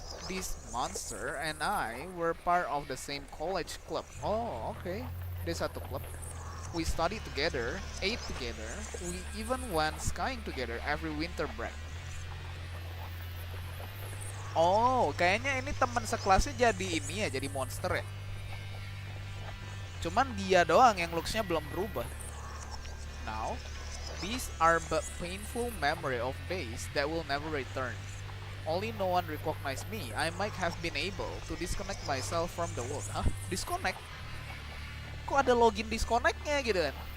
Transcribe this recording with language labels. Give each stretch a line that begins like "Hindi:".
English: This monster and I were part of the same college club. Oh, okay.
Indonesian: Dia satu club.
English: We studied together, ate together, we even went skiing together every winter break.
Indonesian: Oh, kayaknya ini teman sekelasnya jadi ini ya, jadi monster ya. Cuman dia doang yang looksnya belum berubah.
English: Now, these are but painful memory of days that will never return. Only no one recognized me. I might have been able to disconnect myself from the world.
Indonesian: Hah? Disconnect? Kok ada login disconnect-nya gitu kan?